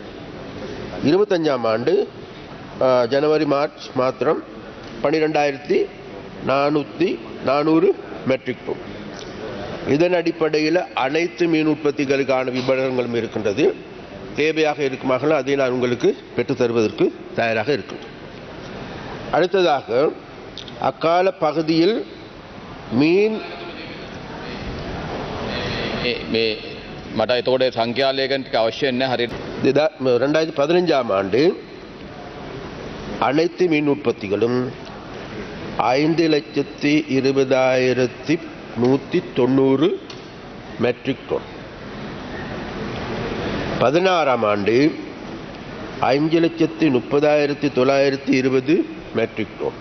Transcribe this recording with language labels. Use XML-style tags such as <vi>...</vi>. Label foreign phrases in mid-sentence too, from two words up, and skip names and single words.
<ta>25ஆம் ஆண்டு ஜனவரி மார்ச் மாத்திரம் 12,400 மெட்ரிக் டன். இதன் அடிப்படையில் அனைத்து மீன் உற்பத்திகளுக்கான விபரங்களும் இருக்கின்றது. தேவையாக இருக்குமாக அதை நான் உங்களுக்கு பெற்றுத் தருவதற்கு தயாராக இருக்கின்றேன். அடுத்ததாக அக்கால பகுதியில் மீன்</ta> <si>මට එතකොට සංඛ්‍යාලයකට අවශ්‍ය නැහැ හරියට</si> <ta>2015ஆம் ஆண்டு அனைத்து மீன் உற்பத்திகளும் 5,20,190 மெட்ரிக் டன். 16ஆம் ஆண்டு 5,30,920 மெட்ரிக் டன்.</ta>